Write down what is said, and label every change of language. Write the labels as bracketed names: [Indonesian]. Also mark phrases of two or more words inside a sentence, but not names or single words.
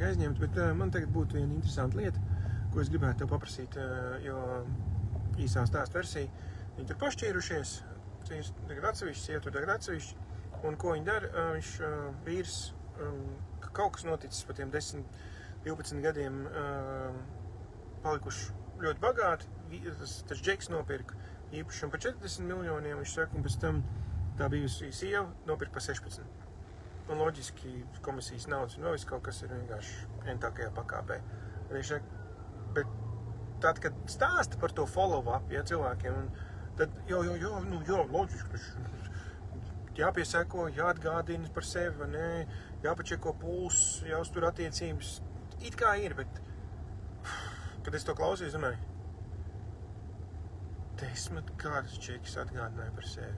[Latvian] aizņemti, bet man tagad būtu viena interesanta lieta, ko es gribētu tev paprasīt, jo īsā stāsta versija, viņi tur pašķīrušies, tagad atsevišķi, sieva tur tagad atsevišķi, un ko viņi dara, viņš vīrs, kaut kas noticis pa tiem 10-12 gadiem palikuši ļoti bagāti, tas Džeks nopirka īpašumu par 40 miljoniem, viņš saka, un pēc tam tā bijusi sieva nopirka par 16. Un loģiski komisijas naudas un vēl kaut kas ir vienkārši entākajā pakāpē. Viņš saka, bet tad, kad stāsta par to follow-up, ja, cilvēkiem, tad loģiski, jāpieseko, jāatgādina par sevi, vai ne, jāpačeko puls, jāuztur attiecības. It kā ir, bet, kad es to klausīju, domāju, 10 kādus čekus atgādināja par sevi.